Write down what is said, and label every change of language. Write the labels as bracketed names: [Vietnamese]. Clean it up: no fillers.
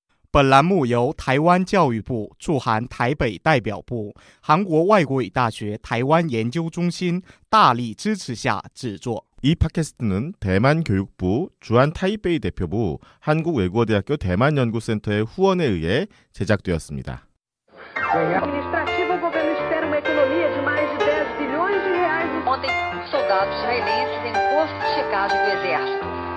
[Chinese] 本栏目由台湾教育部驻韩台北代表部、韩国外国语大学台湾研究中心大力支持下制作。 [Korean] 이 팟캐스트는 대만 교육부 주한 타이베이 대표부 한국외국어대학교 대만연구센터의 후원에 의해 제작되었습니다. [Portuguese] administrativa, o governo espera uma economia de mais de 10 bilhões de reais. Ontem, soldados israelenses em posto de checagem do exército.